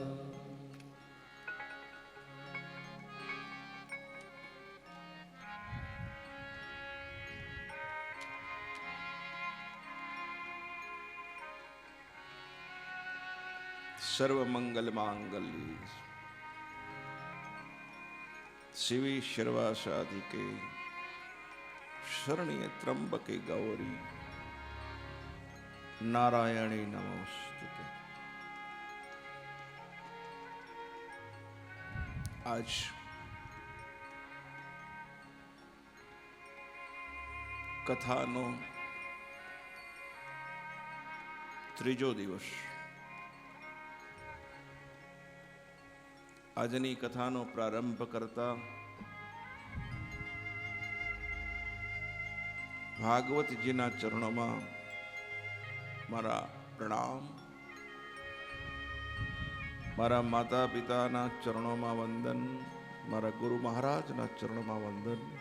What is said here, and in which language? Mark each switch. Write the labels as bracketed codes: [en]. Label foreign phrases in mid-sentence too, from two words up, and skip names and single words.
[sa] सर्व मंगल मांगल्ये शिवे सर्वासाधिके शरण्ये त्र्यंबके गौरी नारायणी नमोस्तुते। [gu] આજ કથાનો ત્રીજો દિવસ। આજની કથાનો પ્રારંભ કરતા ભાગવતજીના ચરણોમાં મારા પ્રણામ, મારા માતા પિતાના ચરણોમાં વંદન, મારા ગુરુ મહારાજના ચરણોમાં વંદન।